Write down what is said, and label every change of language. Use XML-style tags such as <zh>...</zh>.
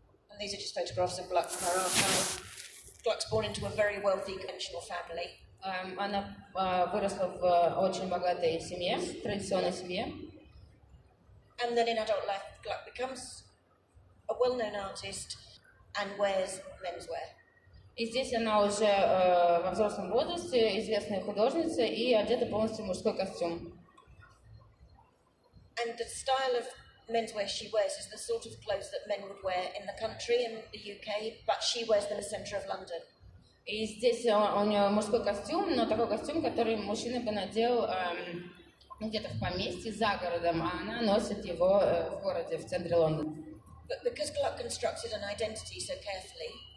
<en>And these are just photographs of Gluck from her archive. Gluck's born into a very wealthy conventional family.</en> <ru>Она выросла в очень богатой семье, традиционной семье.</ru> <en>And then in adult life, Gluck becomes a well-known artist and wears menswear.</en> <ru>И здесь она уже во взрослом возрасте, известная художница, и одета полностью в мужской костюм.</ru> <en>And the style of menswear she wears is the sort of clothes that men would wear in the country, in the UK, but she wears them in the centre of London.</en> <ru>И здесь у нее мужской костюм, но такой костюм, который мужчина бы надел где-то в поместье за городом, а она носит его в городе, в центре Лондона.</ru> <en>But because Gluck constructed an identity so carefully,</en>